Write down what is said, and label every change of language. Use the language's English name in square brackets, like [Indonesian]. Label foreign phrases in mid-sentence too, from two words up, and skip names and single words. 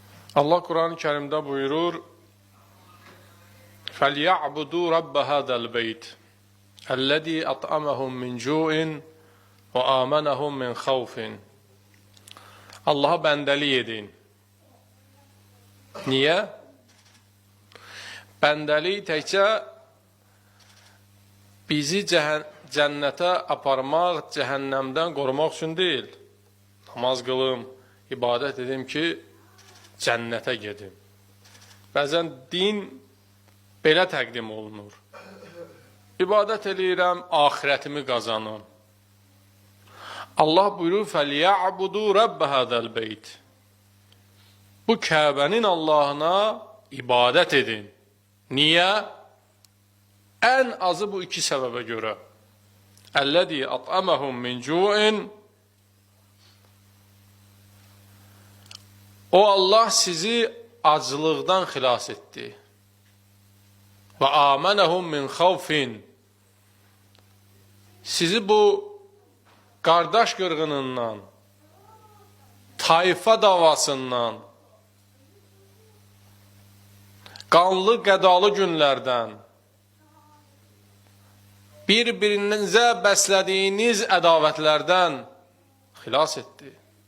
[Turkish] Allah Kur'an-ı Kerim'de buyurur: [Arabic] فَلْيَعْبُدُوا رَبَّ هَذَا الْبَيْتِ الَّذ۪ي أَطْعَمَهُمْ مِنْ جُوءٍ وَآمَنَهُمْ مِنْ خَوْفٍ. [Azerbaijani] Allah'a bəndəlik edin. Niyə? Bəndəlik təkcə bizi cənnətə aparmaq, cəhənnəmdən qorumaq üçün deyil. Namaz qılım, ibadət edim ki, cənnətə gedim. Bəzən din belə təqdim olunur. İbadət eləyirəm, axirətimi qazanım. Allah buyurur: [Arabic] فَلْيَعْبُدُوا رَبَّ هَذَا الْبَيْتِ. [Azerbaijani] Bu Kəbənin Allahına ibadət edin. Niyə? Ən azı bu iki səbəbə görə. [Arabic] اَلَّذ۪ي أَطْعَمَهُمْ مِنْ جُوءٍ. [Azerbaijani] O Allah sizi acılıqdan xilas etdi. [Arabic] Və آمَنَهُمْ مِنْ خَوْفٍ. [Azerbaijani] Sizi bu qardaş qırğınından, tayfa davasından, qanlı qədalı günlərdən, bir-birinizə bəslədiyiniz ədavətlərdən xilas etdi.